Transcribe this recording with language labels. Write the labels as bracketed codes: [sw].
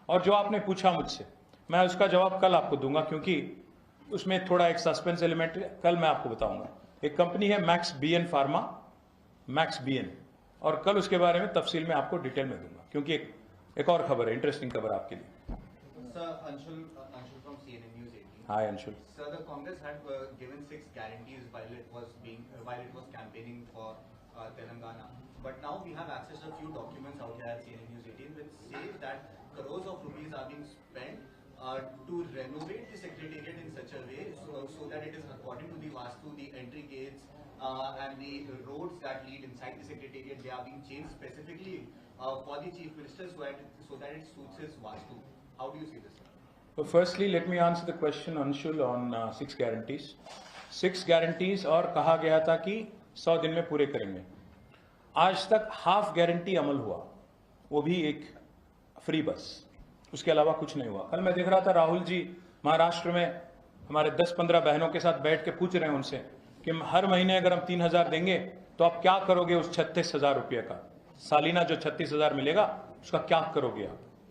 [hi] और जो आपने पूछा मुझसे, मैं उसका जवाब कल आपको दूंगा, क्योंकि उसमें थोड़ा एक सस्पेंस एलिमेंट है, कल मैं आपको बताऊंगा। एक कंपनी है max BN pharma, max BN, और कल उसके बारे में तफसील में आपको डिटेल में दूंगा, क्योंकि एक और खबर है, इंटरेस्टिंग खबर आपके लिए। [en] Sir, Anshul from CNN News 18. Hi, Anshul. Sir, the Congress had given 6 guarantees while it was campaigning for Telangana. But now we have access to a few documents out here at CNN News 18 which say that crores of rupees are being spent to renovate the secretariat in such a way so that it is according to the Vastu, the entry gates and the roads that lead inside the secretariat, they are being changed specifically for the chief minister so that it suits his Vastu. How do you see this? So firstly, let me answer the question, Anshul, on 6 guarantees. [hi] 6 guarantees और कहा गया था कि 100 दिन में पूरे करेंगे। आज तक हाफ गारंटी अमल हुआ, वो भी एक फ्री बस, उसके अलावा कुछ नहीं हुआ। कल मैं देख रहा था राहुल जी महाराष्ट्र में हमारे 10-15 बहनों के साथ बैठ के पूछ रहे हैं उनसे कि हर महीने अगर हम 3,000 देंगे तो आप क्या करोगे उस 36,000 रुपये का, सालीना जो 36,000 मिलेगा उसका क्या करोगे आप।